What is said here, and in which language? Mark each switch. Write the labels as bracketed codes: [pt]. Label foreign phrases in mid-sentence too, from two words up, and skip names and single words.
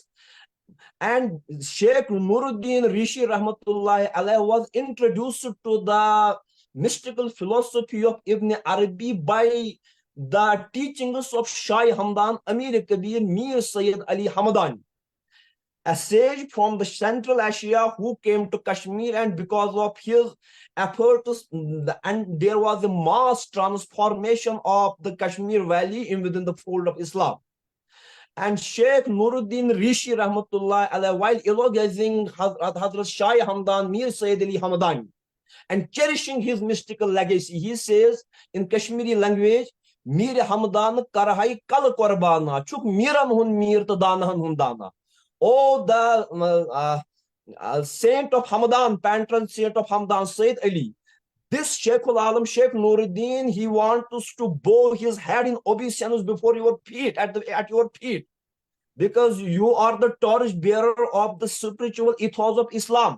[en] And Sheikh Nuruddin Rishi [ar] رحمة الله عليه [en] was introduced to the mystical philosophy of Ibn Arabi by the teachings of Shah Hamdan Amir Kabir Mir Sayyid Ali Hamadani, a sage from the Central Asia who came to Kashmir, and because of his efforts, and there was a mass transformation of the Kashmir Valley within the fold of Islam. And Sheikh Nuruddin Rishi [ar] رحمة الله عليه, [en] while eulogizing Hazrat Shah Hamdan Mir Sayyid Ali Hamadani and cherishing his mystical legacy, he says in Kashmiri language, [ks] میر ہمدان کرہَے کل قربانہ، چھُکھ میرن ہُنٛد میر تہٕ دانہن ہُنٛد دانا. [en] Oh, the saint of Hamadan, patron saint of Hamadan, Sayyid Ali, this Sheikhul Alam, Sheikh Nuruddin, he wants us to bow his head in obeisance before your feet, at your feet, because you are the torch bearer of the spiritual ethos of Islam.